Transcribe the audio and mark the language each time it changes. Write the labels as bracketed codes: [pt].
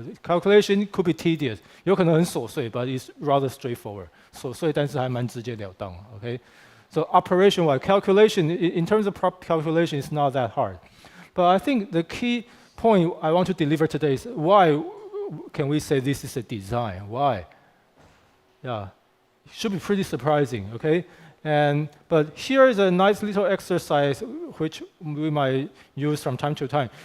[en] Calculation could be tedious. [zh] 有可能很琐碎, [en] but it's rather straightforward. [zh] 琐碎但是还蛮直截了当, okay? [en] So operation-wise, calculation, in terms of calculation, it's not that hard. But I think the key point I want to deliver today is why can we say this is a design? Why? Yeah, it should be pretty surprising, okay? But here is a nice little exercise which we might use from time to time.